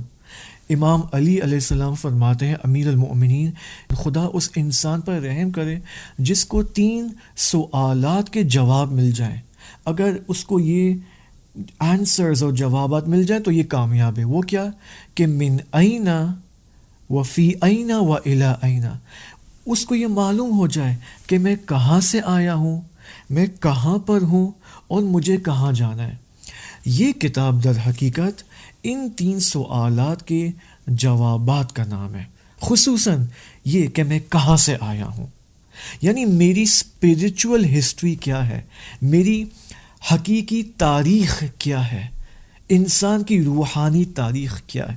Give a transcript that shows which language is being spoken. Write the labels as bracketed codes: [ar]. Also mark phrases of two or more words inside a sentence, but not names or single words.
[ur] امام علی [ar] علیہ السلام [ur] فرماتے ہیں، [ar] امیر المؤمنین، [ur] خدا اس انسان پر رحم کرے جس کو 3 سوالات کے جواب مل جائیں۔ اگر اس کو یہ آنسرز اور جوابات مل جائیں تو یہ کامیاب ہے۔ وہ کیا کہ [ar] من این و فی این و الی این، [ur] اس کو یہ معلوم ہو جائے کہ میں کہاں سے آیا ہوں، میں کہاں پر ہوں، اور مجھے کہاں جانا ہے۔ یہ کتاب در حقیقت ان 3 سوالات کے جوابات کا نام ہے، خصوصاً یہ کہ میں کہاں سے آیا ہوں، یعنی میری [en] spiritual history [ur] کیا ہے، میری حقیقی تاریخ کیا ہے، انسان کی روحانی تاریخ کیا ہے۔